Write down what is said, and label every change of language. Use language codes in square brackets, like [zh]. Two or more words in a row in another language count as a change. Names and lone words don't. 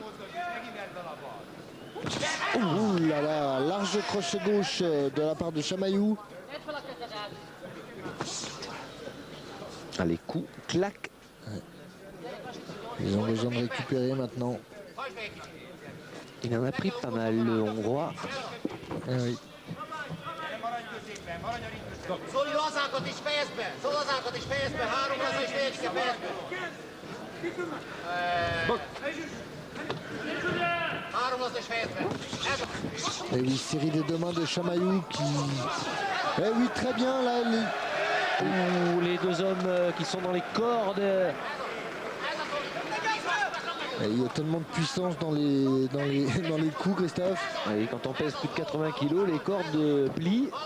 [fr] Ouh là là, large crochet gauche de la part de Chamaillou. Ah, les coups claquent. Ouais. Ils ont besoin de récupérer maintenant. Il en a pris pas mal, le Hongrois. Eh oui. [hu] Zoli, lazákat is fejezd be! Lazákat is fejezd be! 3 laza is végig, fejezd be! 3 laza is fejezd be! [fr] Et oui, série des deux mains de Chamaillou qui... Eh oui, très bien là. Ouh, les deux hommes qui sont dans les cordes. Et il y a tellement de puissance dans les coups, Christophe. Et quand on pèse plus de 80 kg, les cordes plient.